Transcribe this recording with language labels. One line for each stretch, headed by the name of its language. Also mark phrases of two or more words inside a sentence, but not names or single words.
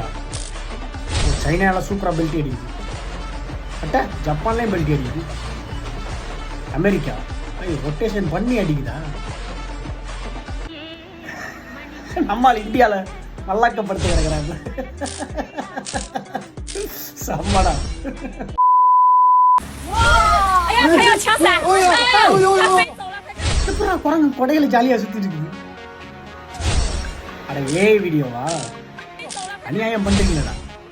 Tamil: சைனாவில் சூப்பராக பெல்ட் அடிக்குது. அட்டா ஜப்பான்லேயும் பெல்ட் அடிக்குது. அமெரிக்கா ரொட்டேஷன் பண்ணி அடிக்குதா? நம்மால் இந்தியால மல்லாக்கப்படுத்து கிடக்குறாங்க. செம்மடா.
Chinese: 哎呀，还有枪伞！哎呀，它飞走了，快看！
Tamil: எப்படா குரங்கு கொடையில ஜாலியா சுத்திட்டு இருக்கு? அட ஏய் வீடியோவா? அநியாயம் பண்றீங்களா?